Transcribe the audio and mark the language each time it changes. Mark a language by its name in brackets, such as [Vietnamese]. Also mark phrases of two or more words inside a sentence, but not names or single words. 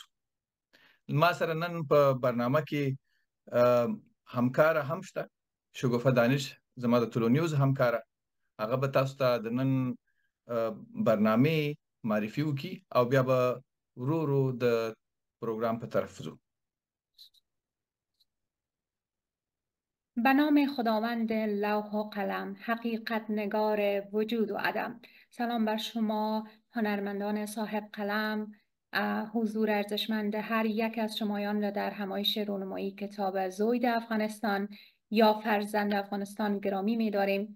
[Pashto] ما سره نن په برنامه کې همکاره هم شته، شګوفه دانش زما د طلوع نیوز همکاره. هغه به تاسو ته د نن برنامې معرفي وکړي او بیا به ورو ورو د پروګرام په طرف ځو. [Persian] به نام خداوند لوح و قلم، حقیقت نگار وجود و عدم. سلام بر شما هنرمندان صاحب قلم، حضور ارزشمند هر یک از شمایان را در همایش رونمایی کتاب زوید افغانستان یا فرزند افغانستان گرامی می‌داریم.